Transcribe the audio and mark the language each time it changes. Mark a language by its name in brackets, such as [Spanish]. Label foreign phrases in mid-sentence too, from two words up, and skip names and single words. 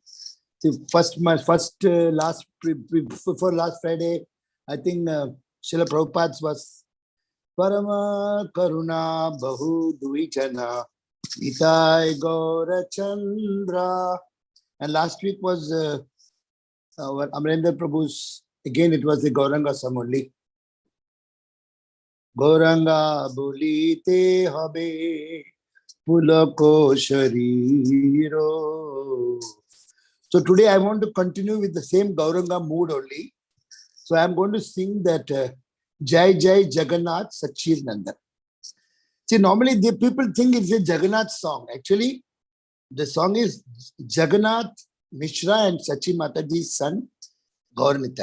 [English] So before last Friday, I think Srila Prabhupada's was Parama Karuna Bahu Dvijana Itai Gaura Chandra. And last week was our Amarendra Prabhu's, again it was the Gauranga song only. [Bangla] গৌরাঙ্গ বলিতে হবে পুলক শরীর. [English] So today I want to continue with the same Gauranga mood only. So I am going to sing that Jai Jai Jagannath Sachir Nandan. See, normally the people think it's a Jagannath song. Actually, the song is Jagannath Mishra and Sachi Mataji's son, Gaurnitai.